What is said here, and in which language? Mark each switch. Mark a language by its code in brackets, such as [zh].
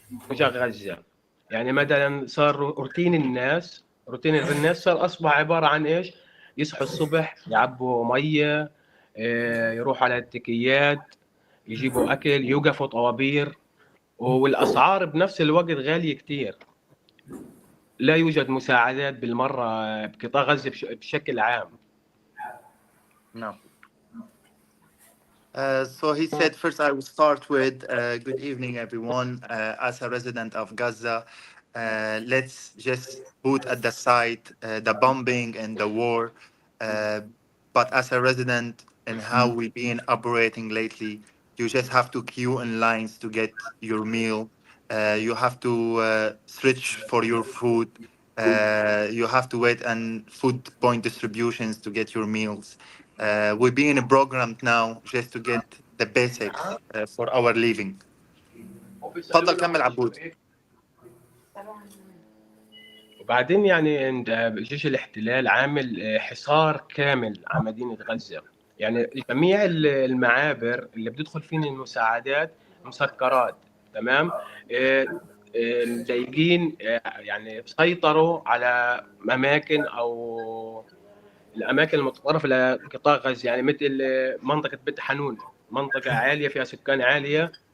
[ar] نرجع غزة، يعني مثلا صار روتين الناس صار أصبح عبارة عن إيش؟ يصحوا الصبح يعبوا مية، يروحوا على التكيات، يجيبوا أكل، يوقفوا طوابير، والأسعار بنفس الوقت غالية كتير. لا يوجد مساعدات بالمرة بقطاع غزة بشكل عام. [en] No. So he said, first I will start with good evening, everyone. As a resident of Gaza, let's just put at the side the bombing and the war. Uh, but as a resident and how we've been operating lately, you just have to queue in lines to get your meal. You have to search for your food. You have to wait and food point distributions to get your meals. We're being programmed now just to get the basics for our living. [ar] تفضل كمل عبود. وبعدين يعني عند جيش الاحتلال عامل حصار كامل على مدينة غزة. يعني جميع المعابر اللي بتدخل فين المساعدات مسكرات، تمام. مضايقين، يعني سيطروا على أماكن أو الأماكن المتطرفة لقطاع غزة، يعني مثل منطقة بيت حنون، منطقة عالية فيها سكان عالية.